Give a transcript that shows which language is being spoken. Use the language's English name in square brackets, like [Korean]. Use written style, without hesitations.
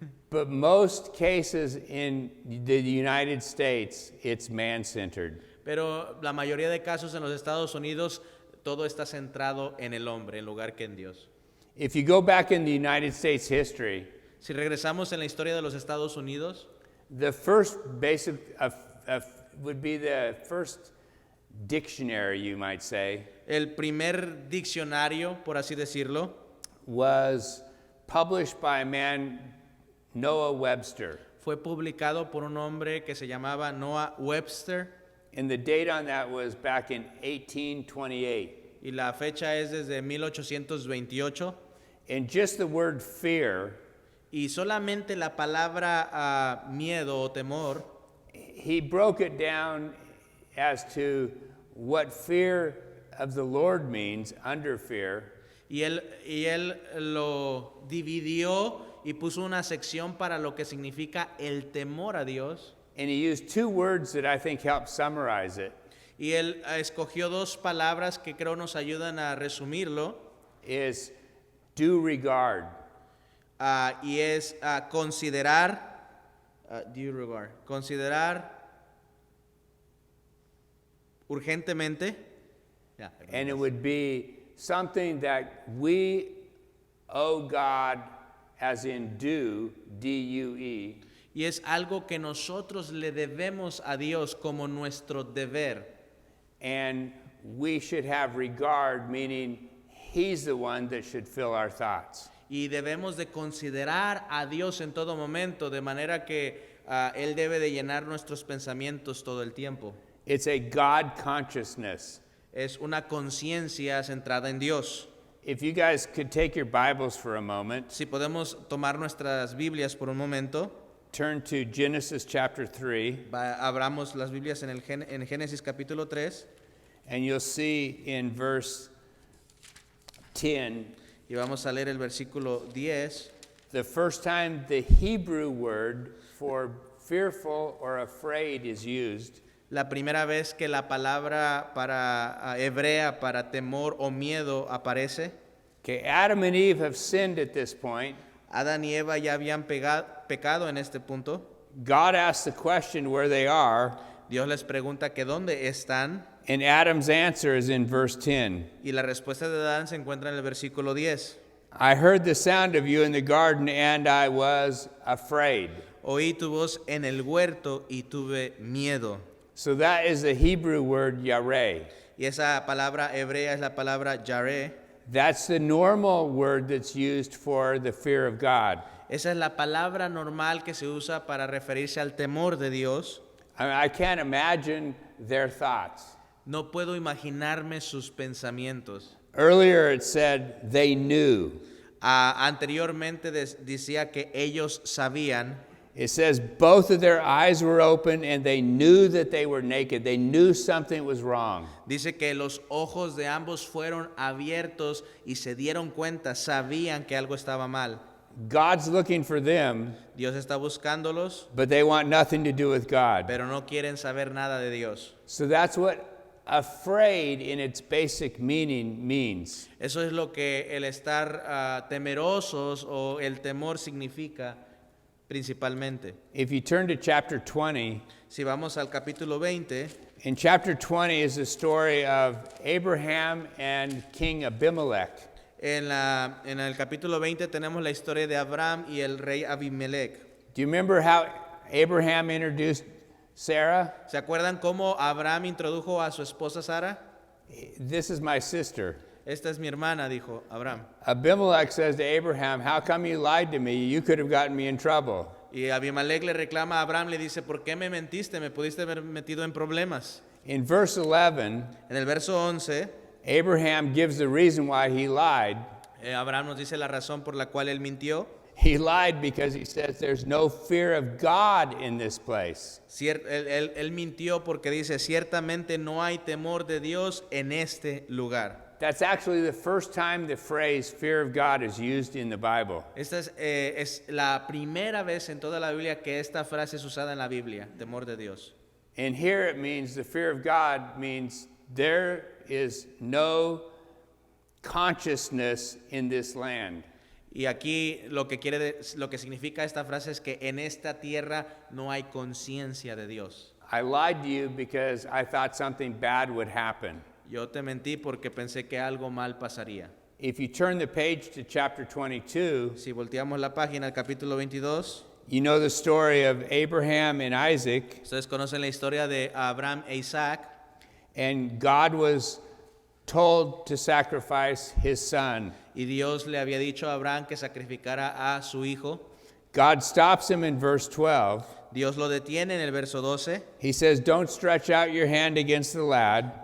[English] But most cases in the United States, it's man-centered. [Spanish] Pero la mayoría de casos en los Estados Unidos, todo está centrado en el hombre, en lugar que en Dios. [English] If you go back in the United States history, [Spanish] Si regresamos en la historia de los Estados Unidos, [English] the first basic would be the first dictionary, you might say, [Spanish] el primer diccionario, por así decirlo, [English] was published by a man, Noah Webster. [Spanish] fue publicado por un hombre que se llamaba Noah Webster, [English] And the date on that was back in 1828. [Spanish] y la fecha es desde 1828. [English] And just the word fear, [Spanish] Y solamente la palabra miedo o temor, [English] he broke it down as to what fear of the Lord means, under fear, [Spanish] y él lo dividió y puso una sección para lo que significa el temor a Dios. [English] and he used two words that I think help summarize it. [Spanish] Y él escogió dos palabras que creo nos ayudan a resumirlo, [English] Is due regard. [Spanish] y es considerar, [English] due regard, [Spanish] considerar urgentemente. Yeah, [English] And it would be something that we owe God, as in due, D-U-E, [Spanish] y es algo que nosotros le debemos a Dios como nuestro deber. [English] and we should have regard, meaning he's the one that should fill our thoughts. [Spanish] Y debemos de considerar a Dios en todo momento, de manera que Él debe de llenar nuestros pensamientos todo el tiempo. [English] It's a God consciousness. [Spanish] Es una conciencia centrada en Dios. [English] If you guys could take your Bibles for a moment, [Spanish] Si podemos tomar nuestras Biblias por un momento, [English] turn to Genesis chapter 3, [Spanish] abramos las Biblias en Génesis capítulo 3 [English] and you'll see in verse 10, [Spanish] y vamos a leer el versículo 10. [English] the first time the Hebrew word for fearful or afraid is used. [Spanish] La primera vez que la palabra hebrea para temor o miedo aparece. [English] Okay, Adam and Eve have sinned at this point. [Spanish] Adán y Eva ya habían pecado en este punto. [English] God asks the question where they are, [Spanish] Dios les pregunta que dónde están [English] and Adam's answer is in verse 10. [Spanish] y la respuesta de Adán se encuentra en el versículo 10. [English] I heard the sound of you in the garden, and I was afraid. [Spanish] Oí tu voz en el huerto y tuve miedo. [English] So that is the Hebrew word yareh. [Spanish] Y esa palabra hebrea es la palabra yareh. [English] That's the normal word that's used for the fear of God. [Spanish] Esa es la palabra normal que se usa para referirse al temor de Dios. [English] I can't imagine their thoughts. [Spanish] No puedo imaginarme sus pensamientos. [English] Earlier it said they knew. [Spanish] Anteriormente decía que ellos sabían. [English] It says both of their eyes were open and they knew that they were naked. They knew something was wrong. [Spanish] Dice que los ojos de ambos fueron abiertos y se dieron cuenta, sabían que algo estaba mal. [English] God's looking for them, [Spanish] Dios está buscándolos, [English] but they want nothing to do with God. [Spanish] pero no quieren saber nada de Dios. [English] So that's what afraid in its basic meaning means. [Spanish] Eso es lo que el estar temerosos o el temor significa principalmente. [English] If you turn to chapter 20, [Spanish] Si vamos al capítulo 20, [English] in chapter 20 is the story of Abraham and King Abimelech. [Spanish] en el capítulo 20 tenemos la historia de Abraham y el rey Abimelech. [English] Do you remember how Abraham introduced Sarah? [Spanish] ¿Se acuerdan cómo Abraham introdujo a su esposa Sara? [English] This is my sister. [Spanish] Esta es mi hermana, dijo Abraham. [English] Abimelech says to Abraham, how come you lied to me? You could have gotten me in trouble. [Spanish] Y Abimelech le reclama a Abraham, le dice, ¿por qué me mentiste? Me pudiste haber metido en problemas. [English] In verse 11, [Spanish] En el verso 11, [English] Abraham gives the reason why he lied. [Spanish] Abraham nos dice la razón por la cual él mintió. [English] He lied because he says there's no fear of God in this place. [Spanish] Él mintió porque dice, ciertamente no hay temor de Dios en este lugar. [English] That's actually the first time the phrase fear of God is used in the Bible. [Spanish] Esta es la primera vez en toda la Biblia que esta frase es usada en la Biblia, temor de Dios. [English] And here it means the fear of God means there is no consciousness in this land. [Spanish] Y aquí lo que significa esta frase es que en esta tierra no hay conciencia de Dios. [English] I lied to you because I thought something bad would happen. [Spanish] Yo te mentí porque pensé que algo mal pasaría. [English] If you turn the page to chapter 22, [Spanish] Si volteamos la página al capítulo 22, [English] you know the story of Abraham and Isaac, [Spanish] ustedes conocen la historia de Abraham e Isaac, [English] and God was told to sacrifice his son. [Spanish] y Dios le había dicho a Abraham que sacrificara a su hijo. [English] God stops him in verse 12. [Spanish] Dios lo detiene en el verso 12. [English] He says, don't stretch out your hand against the lad.